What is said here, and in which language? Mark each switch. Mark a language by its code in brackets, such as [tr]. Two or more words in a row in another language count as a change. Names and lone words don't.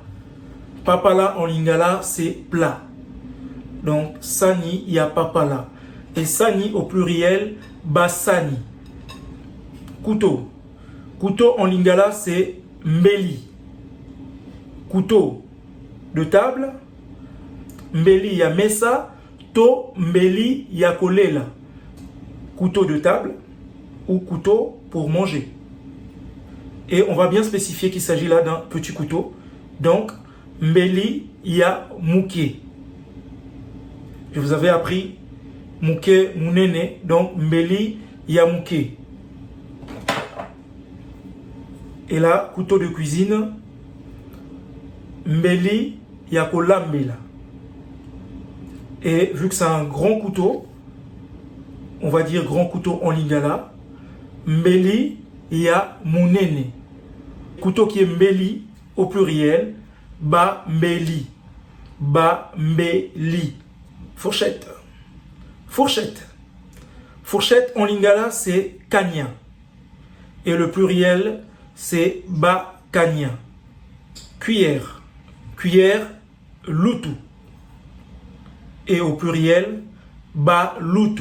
[fr] Papala en lingala, c'est plat. Donc, sani, il y a papala. Et sani au pluriel, basani. Couteau. Couteau en lingala, c'est mbeli. Couteau de table. [ln] Mbeli ya mesa. To mbeli ya kolela. [fr] Couteau de table ou couteau pour manger. Et on va bien spécifier qu'il s'agit là d'un petit couteau. [ln] Donc, mbeli ya mouké. [fr] Je vous avais appris [ln] mouké mounene. Donc, mbeli ya mouké. [fr] Et là, couteau de cuisine, [ln] mbeli yakolambela. [fr] Et vu que c'est un grand couteau, on va dire grand couteau en lingala, [ln] mbeli ya munene. [fr] Couteau qui est mbeli au pluriel, [ln] ba mbeli. Ba mbeli. [fr] Fourchette. Fourchette. Fourchette en lingala, c'est kanya. Et le pluriel, c'est bakanya. Cuillère. Cuillère, lutu. Et au pluriel, balutu.